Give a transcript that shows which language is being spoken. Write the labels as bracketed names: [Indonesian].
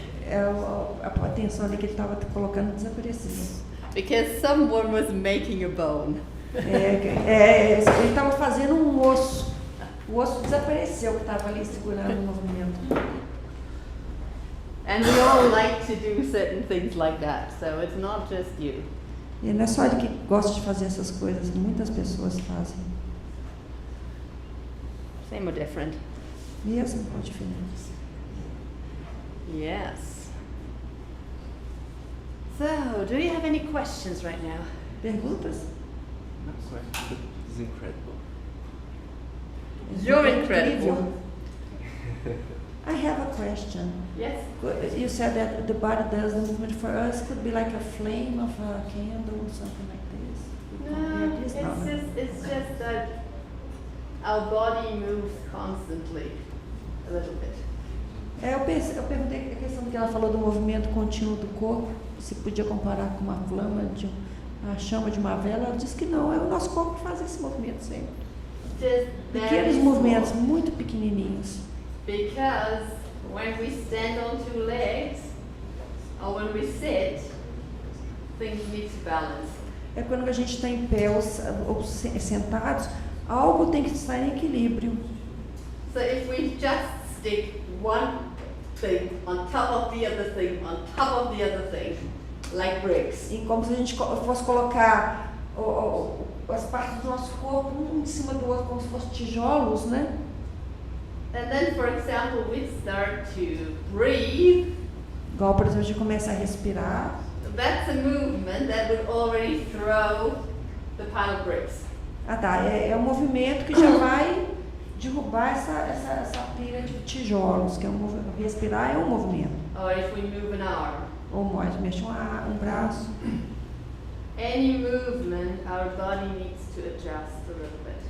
[Portuguese] a atenção ali que ele estava colocando desapareceu. [English] Because someone was making a bone. [Portuguese] Ele estava fazendo um osso. O osso desapareceu que estava ali segurando o movimento. [English] And we all like to do certain things like that, so it's not just you. [Portuguese] E não é só ele que gosta de fazer essas coisas, muitas pessoas fazem. [English] Same or different? [Portuguese] Mesmo com diferença. [English] Yes. So, do you have any questions right now? [Portuguese] Perguntas? [English] Not question, but it's incredible. You're incredible. I have a question. Yes? You said that the body does the movement for us. Could be like a flame of a candle or something like this. No, it's just that our body moves constantly, a little bit. [Portuguese] Eu perguntei a questão que ela falou do movimento contínuo do corpo, se podia comparar com uma flama, a chama de uma vela. Ela disse que não, o nosso corpo faz esse movimento sempre. [English] Just [Portuguese] Pequenos movimentos, muito pequenininhos. [English] Because when we stand on two legs, or when we sit, things need to balance. [Portuguese] É quando a gente está em pé ou sentados, algo tem que estar em equilíbrio. [English] So if we just stick one thing on top of the other thing, on top of the other thing, like bricks. [Portuguese] E como se a gente fosse colocar as partes do nosso corpo um em cima do outro, como se fossem tijolos, né? [English] And then, for example, we start to breathe. [Portuguese] Igual, por exemplo, a gente começa a respirar. [English] That's a movement that would already throw the pile of bricks. [Portuguese] Ah, tá. É um movimento que já vai derrubar essa pilha de tijolos, que é um movimento. Respirar é um movimento. [English] Or if we move an arm. [Portuguese] Ou mais, mexe um braço. [English] Any movement, our body needs to adjust a little bit.